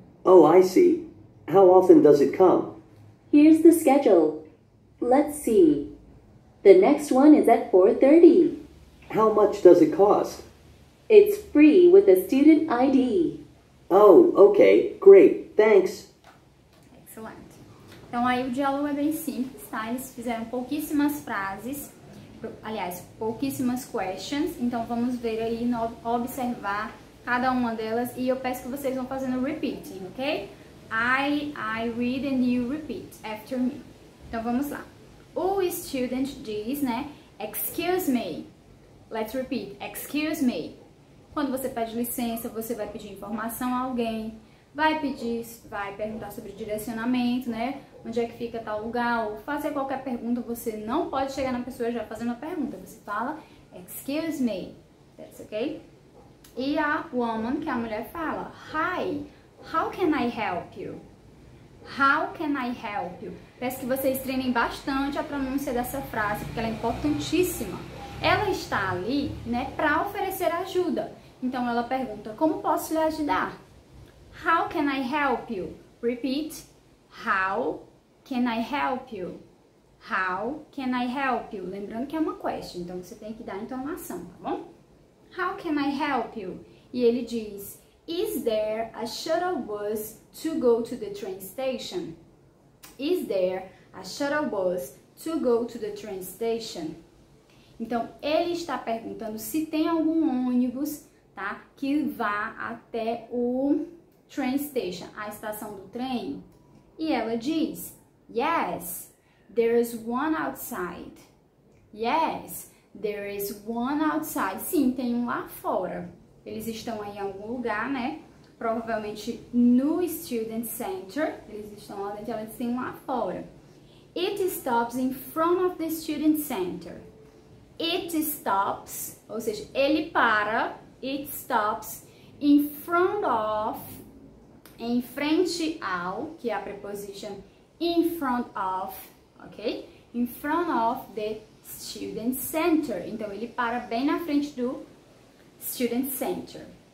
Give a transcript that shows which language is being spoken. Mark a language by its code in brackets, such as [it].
[en] Oh, I see. How often does it come? Here's the schedule. Let's see. The next one is at 4:30. How much does it cost? It's free with a student ID. Oh, okay. Great. Thanks. [pt] Excelente. Então, aí o diálogo é bem simples, tá? Eles fizeram pouquíssimas frases, aliás, pouquíssimas questions. Então, vamos ver aí, observar cada uma delas e eu peço que vocês vão fazendo repeating, ok? I read and you repeat after me. Então, vamos lá. O student diz, né? [en] Excuse me. Let's repeat. Excuse me. [pt] Quando você pede licença, você vai pedir informação a alguém, vai perguntar sobre direcionamento, né? Onde é que fica tal lugar, ou fazer qualquer pergunta, você não pode chegar na pessoa já fazendo a pergunta. Você fala, [en] excuse me. That's okay? [pt] E a woman, que é a mulher, fala, [en] hi, how can I help you? How can I help you? [pt] Peço que vocês treinem bastante a pronúncia dessa frase, porque ela é importantíssima. Ela está ali, né, para oferecer ajuda. Então, ela pergunta, como posso lhe ajudar? [en] How can I help you? Repeat. How can I help you? How can I help you? [pt] Lembrando que é uma question, então você tem que dar entonação, tá bom? [en] How can I help you? [pt] E ele diz, [en] is there a shuttle bus to go to the train station? Is there a shuttle bus to go to the train station? [pt] Então, ele está perguntando se tem algum ônibus, tá, que vá até o train station, a estação do trem. [en] E ela diz, yes, there is one outside. Yes, there is one outside. [pt] Sim, tem um lá fora. Eles estão aí em algum lugar, né? Provavelmente no student center. Eles estão lá dentro, eles têm um lá fora. [en] It stops in front of the student center. It stops, [pt] ou seja, ele para, [en] it stops in front of, [pt] em frente ao, que é a [en] preposition in front of, ok? In front of the student center. [pt] Então, ele para bem na frente do Student Center.